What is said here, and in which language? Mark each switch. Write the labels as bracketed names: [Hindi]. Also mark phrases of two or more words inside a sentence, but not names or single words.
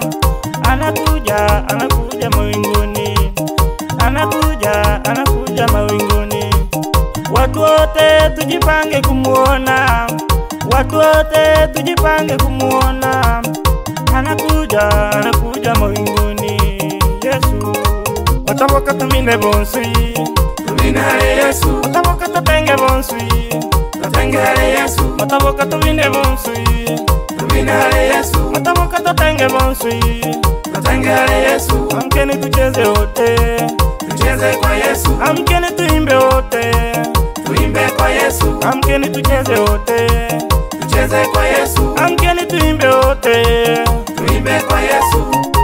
[Swahili] Anakuja mawinguni, anakuja mawinguni. Watu wote tujipange kumuona, watu wote tujipange kumuona. Anakuja mawinguni. [Gusii] Yesu wataboka tumine bonsi, tumine hale Yesu. Wataboka tutenge bonsi, tutenge hale Yesu. Wataboka tumine bonsi, tumine hale Yesu. Wataboka tutenge bonsi, tutenge hale Yesu. [Swahili] Amkeni tucheze wote, tucheze kwa Yesu. Amkeni tuimbe wote, tuimbe kwa Yesu. Amkeni tucheze wote, tucheze kwa Yesu. Amkeni tuimbe wote, tuimbe kwa Yesu.